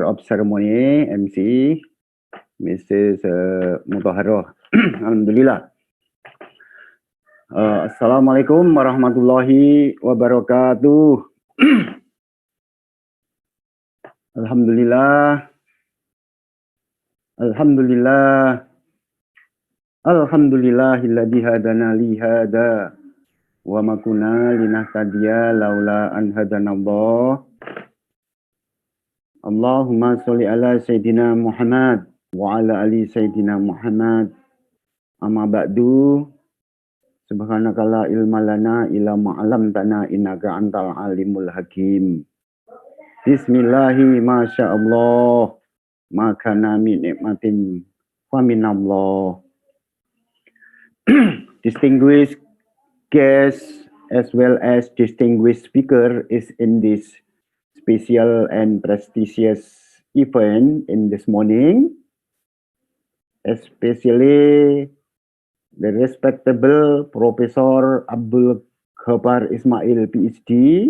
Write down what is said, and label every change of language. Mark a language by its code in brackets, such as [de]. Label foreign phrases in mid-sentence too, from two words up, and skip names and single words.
[en] of Ceremony, MC, Mrs. Mutahharoh. Alhamdulillah. [ar] السلام عليكم ورحمة الله وبركاته. Alhamdulillah. Alhamdulillah. الحمد لله الذي هدانا لهذا وما كنا لنهتدي لولا أن هدانا الله. اللهم صل على سيدنا محمد وعلى آل سيدنا محمد. أما بعد. سبحانك لا علم لنا إلا ما علمتنا إنك أنت العليم الحكيم. بسم الله ما شاء الله. فما من نعمة فمن الله. [en] Distinguished guests as well as distinguished speaker is in this special and prestigious event in this morning, especially the respectable Professor Abdul Khabar Ismail, PhD.